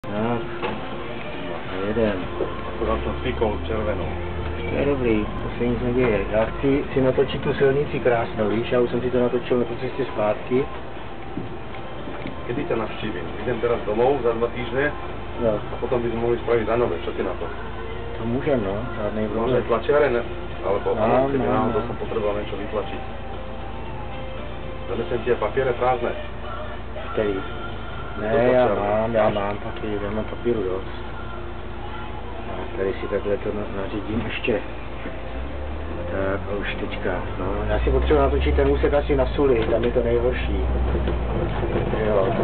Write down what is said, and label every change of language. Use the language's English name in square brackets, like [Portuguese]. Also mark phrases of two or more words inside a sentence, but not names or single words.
[Czech] No, jeden. Akorát jsem spíkol červenou. To je dobrý, to se nic neděje. Já chci si natočit tu silnici krásnou, víš, já už jsem si to natočil na tu cestě zpátky. [Slovak] Kedy ťa navštívim? Idem teraz domov za 2 týždne No. a potom by sme mohli spraviť za nové. Čo ty na to? To môžem, no, žádnej Možno problém. aj tlačiare, ne? Alebo Mám, keby mám, náhodou mám. som potreboval niečo vytlačiť. Zanesem ti aj papiere prázdne. [Czech] Který? [Slovak] To [Czech] Ne, já [Slovak] tlačárna. [Czech] mám papír, já mám papíru dost. A tady si takhle to nařídím ještě. Tak a už teďka, no, já si potřebuji natočit ten úsek asi na Suli, tam je to nejhorší. Jo, to